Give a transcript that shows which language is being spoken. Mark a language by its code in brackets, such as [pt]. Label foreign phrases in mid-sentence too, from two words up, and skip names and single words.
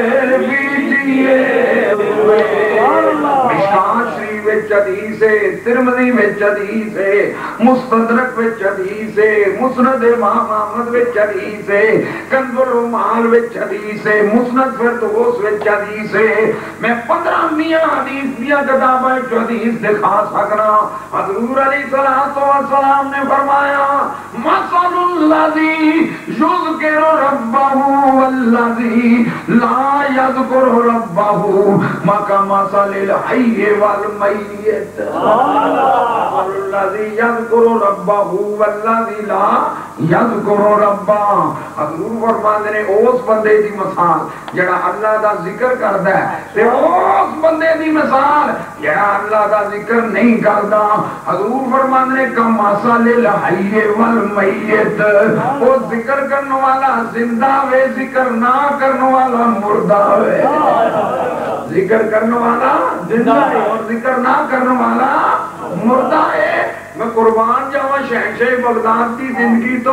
[pa] بھی جیے ہوئے مشکات شریف وچ حدیث ہے ترمذی وچ حدیث ہے مستدرک وچ حدیث ہے مسند امام احمد وچ حدیث ہے کنز العمال وچ حدیث ہے مسند فردوس وچ حدیث ہے میں 15 میاں حدیث دیا کتاباں وچ حدیث دکھا سکنا حضور [ar] علیہ الصلوۃ والسلام [pa] نے فرمایا [ar] مثل الذی یذکر ربہ والذی لا یذکر ربہ مثل الحی والمیت الذی یذکر ربہ والذی لا یذکر ربہ [pa] حضور فرماندے نے اس بندے دی مثال جڑا اللہ دا ذکر کردا ہے تے اس بندے دی مثال جڑا اللہ دا ذکر نہیں کردا حضور فرماندے نے [ar] کمثل الحی والمیت [ur] وہ ذکر کرنے والا زندہ ہے ذکر نہ کرنے والا مردہ ہے ذکر کرنے والا زندہ ہے اور ذکر نہ کرنے والا مردہ ہے [pa] میں قربان جاواں [ur] شہنشاہ بغداد کی زندگی تو